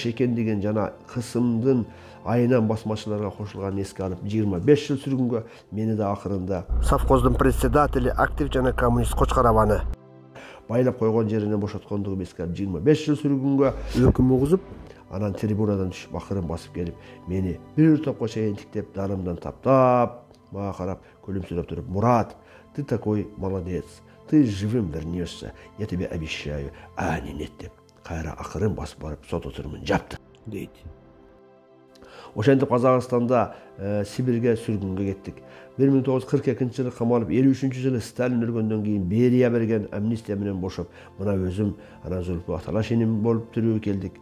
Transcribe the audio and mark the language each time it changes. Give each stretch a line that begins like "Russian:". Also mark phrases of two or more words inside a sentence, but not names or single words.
Kyrgyz: экендигин жана кысымдын айынан басмачыларга кошулганын эске алып, 25 жыл сүргүнгө, мени да акырында совхоздун председатели, актив жана коммунист Кочкарабаны байлап койгон жеринен бошоткондугу эске алып, 25 жыл сүргүнгө өкүм угузуп, анан трибунадан түшүп, акырын басып келип, мени бир топко чейин тиктеп, дарымдан таптап, мага карап, күлүмсүрөп туруп, Мурат,
Russian: ты такой молодец, ты живым вернешься, я тебе обещаю, нет
Kyrgyz: деп, кайра акырын басып барып, сот отурумун жапты, дейт. Ошентип Казакстанда Сибирге сүргүнгө кеттик. 1942 жылы камалып, 53 жылы Сталин өлгөндөн кийин Берия берген амнистия менен бошоп, мына өзүм анан Зулпу Аталашинин болуп тирүү келдик.